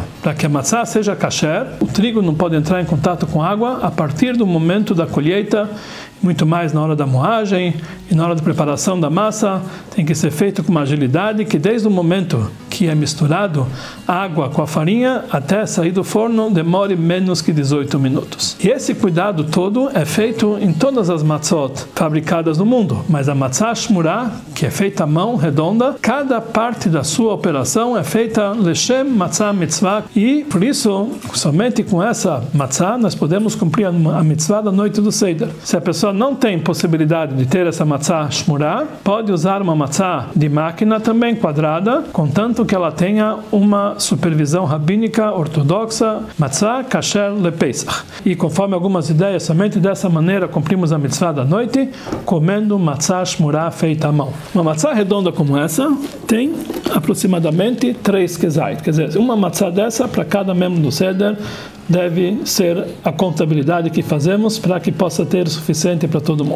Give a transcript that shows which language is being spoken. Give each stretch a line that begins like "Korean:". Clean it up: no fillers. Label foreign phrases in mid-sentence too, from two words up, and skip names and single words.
Portuguese: Para que a matzah seja kasher, o trigo não pode entrar em contato com água a partir do momento da colheita, muito mais na hora da moagem e na hora da preparação da massa, tem que ser feito com uma agilidade que desde o momento que é misturado água com a farinha até sair do forno demore menos que 18 minutos. E esse cuidado todo é feito em todas as matzot fabricadas no mundo, mas a
Hebrew: מצה שמורה,
Portuguese: que é feita à mão, redonda, cada parte da sua operação é feita
Hebrew: לשם מצה מצוה,
Portuguese: e por isso, somente com essa matzah nós podemos cumprir a mitzvah da noite do Seder. Se a pessoa não tem possibilidade de ter essa
Hebrew: מצה שמורה,
Portuguese: pode usar uma matzah de máquina também quadrada, contanto que ela tenha uma supervisão rabínica ortodoxa,
Hebrew: מצה כשר לפסח.
Portuguese: E conforme algumas ideias, somente dessa maneira cumprimos a mitzvah da noite, comendo
Hebrew: מצה שמורה
Portuguese: feita à mão. Uma matzah redonda como essa tem aproximadamente 3 kezait, quer dizer, uma matzah dessa para cada membro do Seder deve ser a contabilidade que fazemos para que possa ter o suficiente para todo mundo.